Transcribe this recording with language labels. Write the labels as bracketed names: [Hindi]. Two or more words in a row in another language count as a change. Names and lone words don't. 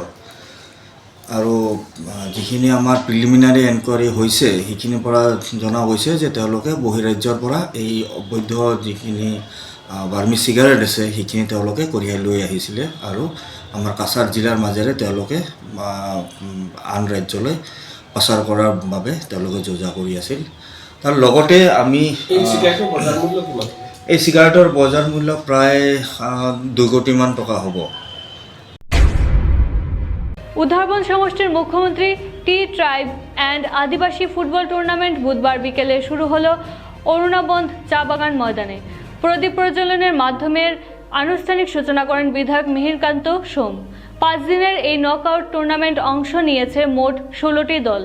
[Assamese] আৰু যিখিনি আমাৰ [English] preliminary enquiry [Assamese] হৈছে সেইখিনিৰ পৰা জনা গৈছে যে তেওঁলোকে বহিৰাজ্যৰ পৰা এই অবৈধ যিখিনি বাৰ্মিজ চিগাৰেট আছে সেইখিনি তেওঁলোকে কঢ়িয়াই লৈ আহিছিলে আৰু আমাৰ কাছাৰ জিলাৰ মাজেৰে তেওঁলোকে আন ৰাজ্যলৈ পাচাৰ কৰাৰ বাবে তেওঁলোকে যোজা কৰি আছিল। তাৰ লগতে আমি এই চিগাৰেটৰ বজাৰ মূল্য প্ৰায় ২ কোটিমান টকা হ'ব। [Bangla] উধারবন্দ সমষ্টির মুখ্যমন্ত্রী টি ট্রাইব অ্যান্ড আদিবাসী ফুটবল টুর্নামেন্ট বুধবার বিকেলে শুরু হলো অরুণাবন্দ চা বাগান ময়দানে। প্রদীপ প্রজ্বলনের মাধ্যমে আনুষ্ঠানিক সূচনা করেন বিধায়ক মিহিরকান্ত সোম। 5 দিনের এই নকআউট টুর্নামেন্ট অংশ নিয়েছে মোট 16টি দল।